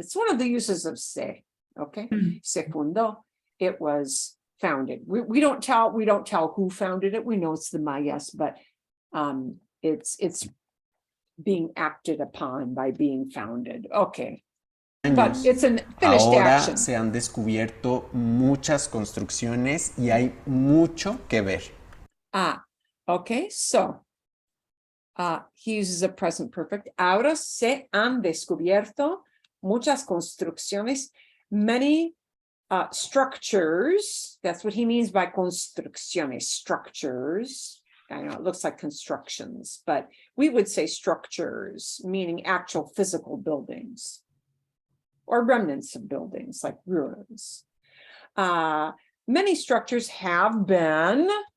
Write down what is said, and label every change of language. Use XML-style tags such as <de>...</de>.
<en>It's one of the uses of se. Okay, se fundó. It was founded. We don't tell who founded it. We know it's the Mayas, but it's being acted upon by being founded. Okay. But it's a finished</en> <es>Ahora</es> <en>action.</en> <es>se han descubierto muchas construcciones y hay mucho que ver.</es> <en>Okay, so he uses a present perfect.</en> <es>Ahora se han descubierto muchas construcciones,</es> <en>many structures. That's what he means by construcciones, structures. I know it looks like constructions, but we would say structures, meaning actual physical buildings. Or remnants of buildings, like ruins. Many structures have been</en>